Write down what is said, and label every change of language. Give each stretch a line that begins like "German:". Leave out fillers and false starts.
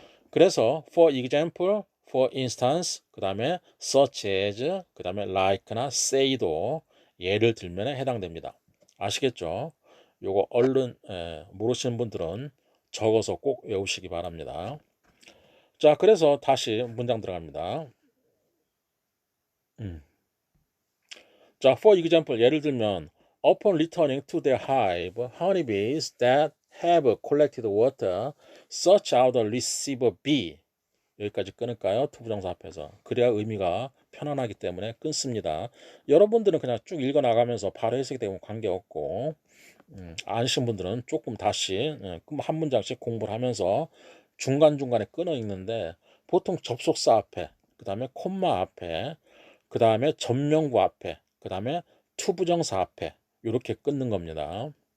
Korean: 그래서 for example, for instance, 그 다음에 such as, 그 다음에 like나 say도 예를 들면에 해당됩니다. 아시겠죠? 요거 얼른 모르시는 분들은 적어서 꼭 외우시기 바랍니다. 자, 그래서 다시 문장 들어갑니다.
English: 자, for example,
Korean: 예를 들면
English: upon returning to their hive, honeybees that have collected water search out the receiver bee.
Korean: 여기까지 끊을까요? 투부정사 앞에서. 그래야 의미가 편안하기 때문에 끊습니다. 여러분들은 그냥 쭉 읽어나가면서 바로 해석이 되면 관계없고 아시는 분들은 조금 다시 한 문장씩 공부를 하면서 중간중간에 끊어 읽는데 보통 접속사 앞에 그 다음에 콤마 앞에 그 다음에 전명구 앞에 그 다음에 투부정사 앞에 이렇게 끊는 겁니다.